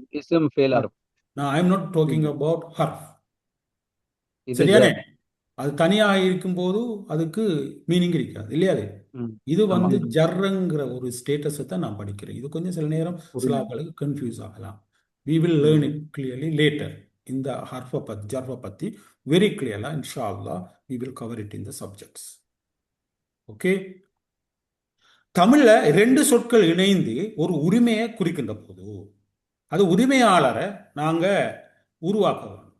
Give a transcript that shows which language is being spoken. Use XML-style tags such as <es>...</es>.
<ar>இஸ்ம், ஃபெயில், ஹர்ஃப்.</ar> <en>நான் I am not talking about ஹர்ஃப்.</en> <ta>இது சரியானே? ஜர். அது தனியாக இருக்கும்போது அதுக்கு மீனிங் இருக்காது இல்லையா? அது ம். இது ஆமா. வந்து ஜர்ங்கிற ஒரு ஸ்டேட்டஸை தான் நான் படிக்கிறேன். இது கொஞ்சம் சில நேரம் சில ஆட்களுக்கு கன்ஃபியூஸ் ஆகலாம்.</ta> <en>we will learn it clearly later.</en> <ta>இந்த ஹர்ஃபை பத்தி, ஜர்ஃபை பத்தி வெரி கிளியரா இன்ஷா அல்லாஹ்</ta> <en>we will cover it in the subjects.</en> <ta>Okay. தமிழ்ல 2 சொற்கள் இணைந்து ஒரு உரிமையை குறிக்கின்ற போது அது உரிமையாளரை நாங்க உருவாக்குவோம்.</ta>